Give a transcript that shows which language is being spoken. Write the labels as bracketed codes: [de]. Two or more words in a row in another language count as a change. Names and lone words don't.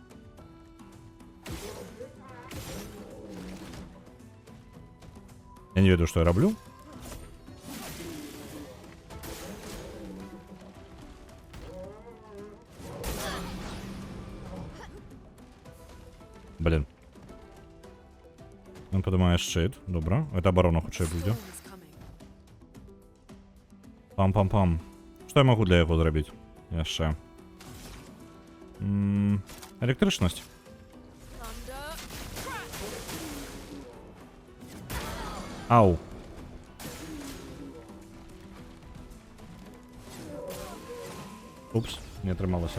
[be] Я не ведаю, што я раблю. Блин. Он падымае шчыт. Добра. Это абарона хутчэй будзе. [en] Storm's coming. Пам-пам-пам. [be] Што я магу для яго зрабіць? Яшчэ. Электрычнасць. [en] Thunder. Ау. [be] Упс, не атрымалася.